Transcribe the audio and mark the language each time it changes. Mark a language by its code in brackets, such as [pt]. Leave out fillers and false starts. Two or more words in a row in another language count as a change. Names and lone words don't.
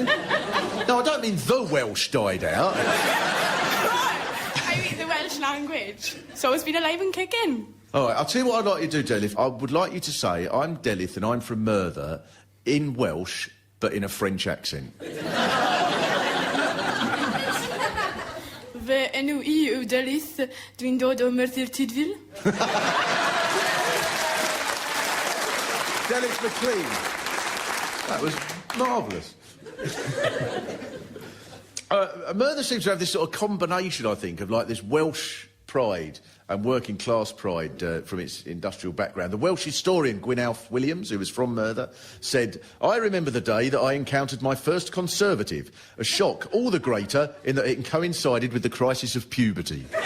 [en] No, I don't mean the Welsh died out. I mean the Welsh language. So it's been alive and kicking. All right, I'll tell you what I'd like you to do, Delith. I would like you to say, I'm Delith and I'm from Merthyr, in Welsh, but in a French accent. [cy] Fy enw I yw Delith, dwi'n dod o Merthyr Tydfil. Delith McLean. [en] That was marvellous. Merthyr seems to have this sort of combination, I think, of like this Welsh pride and working class pride from its industrial background. The Welsh historian Gwynalf Williams, who was from Merthyr, said, "I remember the day that I encountered my first Conservative, a shock all the greater in that it coincided with the crisis of puberty."